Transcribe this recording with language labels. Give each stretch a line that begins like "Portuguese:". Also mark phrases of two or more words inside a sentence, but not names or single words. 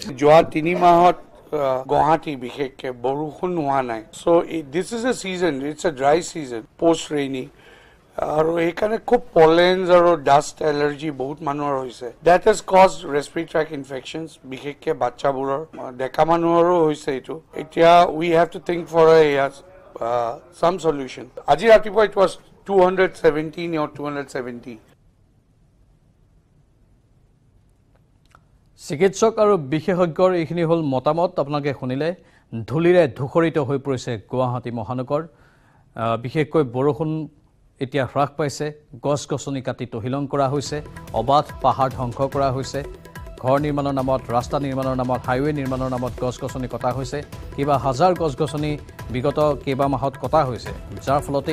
Assamese: যোৱা 3 মাহত গুৱাহাটী বিশেষকৈ বৰষুণ হোৱা নাই
English: so this is a season it's a dry season post rainy
Assamese: আৰু সেইকাৰণে খুব পলেন্স আৰু
English: dust allergy
Assamese: বহুত মানুহৰ হৈছে
English: that has caused respiratory tract infections
Assamese: বিশেষকৈ বাচ্চাবোৰৰ ডেকা মানুহৰো হৈছে এইটো এতিয়া
English: we have to think for some solution.
Assamese: আজি ৰাতিপুৱা
English: it was 217 or 270.
Assamese: চিকিৎসক আৰু বিশেষজ্ঞৰ এইখিনি হ'ল মতামত আপোনালোকে শুনিলে ধূলিৰে ধূসৰিত হৈ পৰিছে গুৱাহাটী মহানগৰ বিশেষকৈ বৰষুণ এতিয়া হ্ৰাস পাইছে গছ-গছনি কাটি তহিলং কৰা হৈছে অবাধ পাহাৰ ধ্বংস কৰা হৈছে ঘৰ নিৰ্মাণৰ নামত ৰাস্তা নিৰ্মাণৰ নামত হাইৱে নিৰ্মাণৰ নামত গছ-গছনি কটা হৈছে কিবা হাজাৰ গছ-গছনি বিগত কেইবা মাহত কটা হৈছে যাৰ ফলতে